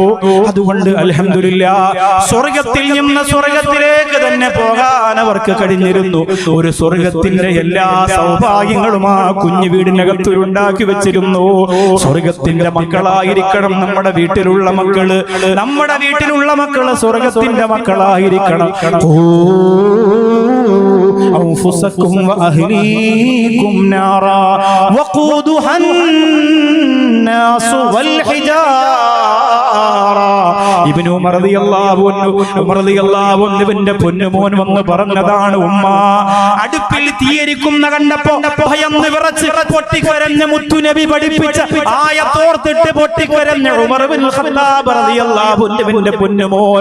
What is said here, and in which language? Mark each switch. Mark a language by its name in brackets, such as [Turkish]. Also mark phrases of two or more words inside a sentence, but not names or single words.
[Malayalam] അതുകൊണ്ട് അൽഹംദുലില്ലാഹ്, സ്വർഗ്ഗത്തിൽ നിന്ന് സ്വർഗ്ഗത്തിലേക്ക് തന്നെ പോകാൻ അവർക്ക് കഴിഞ്ഞിരുന്നു. ഒരു സ്വർഗ്ഗത്തിന്റെ എല്ലാ സൗഭാഗ്യങ്ങളും ആ കുഞ്ഞു വീടിനകത്ത് ഉണ്ടാക്കി വെച്ചിരുന്നു. സ്വർഗ്ഗത്തിന്റെ മക്കളായിരിക്കണം നമ്മുടെ വീട്ടിലുള്ള മക്കള്. നമ്മുടെ വീട്ടിലുള്ള മക്കള് സ്വർഗ്ഗത്തിന്റെ മക്കളായിരിക്കണം. [Arabic] أنفسكم وأهليكم نارا وقودها الناس والحجارة. [Malayalam] ഇബ്നു ഉമർ [Arabic] رضي الله عنه [Malayalam] ഇബ്ന്റെ പൊന്നുമോൻ വന്ന് പറഞ്ഞതാണ്, ഉമ്മ അടുപ്പിൽ തീയരിക്കുന്ന കണ്ടപ്പോ ഭയന്ന് വിറച്ച് പൊട്ടിക്കരഞ്ഞ മുത്തുനബി പഠിപ്പിച്ച ആയത്തോർത്തിട്ട് പൊട്ടിക്കരഞ്ഞ ഉമർ ഇബ്നുൽ ഖത്താബ് [Arabic] رضي الله عنه [Malayalam] ഇബ്ന്റെ പൊന്നുമോൻ.